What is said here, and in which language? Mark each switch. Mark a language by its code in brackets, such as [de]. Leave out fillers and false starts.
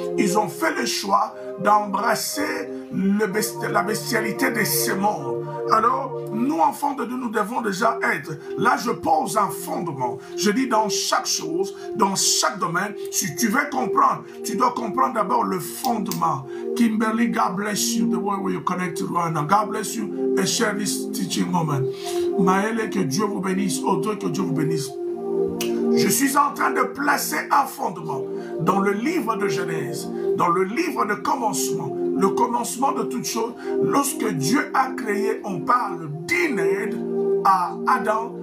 [fr] Ils ont fait le choix d'embrasser la bestialité de ce monde. Alors, nous, enfants de Dieu, nous devons déjà être. Là, je pose un fondement. Je dis dans chaque chose, dans chaque domaine, si tu veux comprendre, tu dois comprendre d'abord le fondement. [en] Kimberly, God bless you, the way where you connected right now. God bless you and share this teaching moment. [fr] Maëlle, que Dieu vous bénisse. Audrey, que Dieu vous bénisse. Je suis en train de placer un fondement dans le livre de Genèse, dans le livre de commencement, le commencement de toutes choses. Lorsque Dieu a créé, on parle d'une aide à Adam.